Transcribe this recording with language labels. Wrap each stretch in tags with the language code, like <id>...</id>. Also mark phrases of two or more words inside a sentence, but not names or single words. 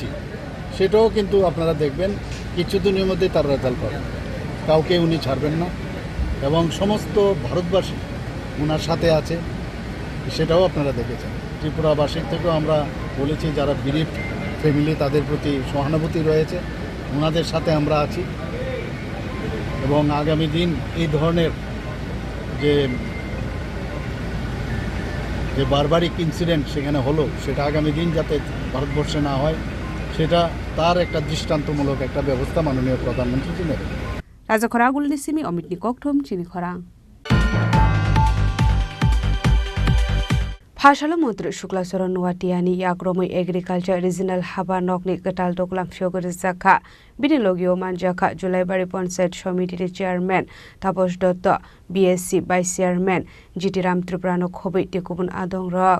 <bn>সেটাও কিন্তু আপনারা দেখবেন কিছুদিনের মধ্যে তার রেজাল্ট পাবেন কাউকে উনি ছাড়বেন না এবং সমস্ত ভারতবাসী ওনার সাথে আছে সেটাও আপনারা দেখেছেন ত্রিপুরাবাসীর থেকেও আমরা বলেছি যারা গরিব ফ্যামিলি তাদের প্রতি সহানুভূতি রয়েছে ওনাদের সাথে আমরা আছি এবং আগামী দিন এই ধরনের যে</bn> <en>barbaric incident</en> <bn>সেখানে হলো সেটা আগামী দিন যাতে ভারতবর্ষে না হয় সেটা তার একটা দৃষ্টান্তমূলক একটা ব্যবস্থা মাননীয় প্রধানমন্ত্রী নেবেন</bn> <trp>Raja Khoragul Nisimi Omit Nikoktum Chini Khorang Phasalo Mantri Shuklacharan Nuatiani Yagromui</trp> <en>Agriculture Regional</en> <trp>Haba Nokni Gatal Doklam Fiogorizaka Binilogio Manjaka Julaibari Ponsait</trp> <en>Committee Chairman</en> <trp>Taposh Dotto BSc</trp> <en>Vice Chairman</en> <trp>GT Ram Triprano Khobi Tikubun Adong Rock</trp>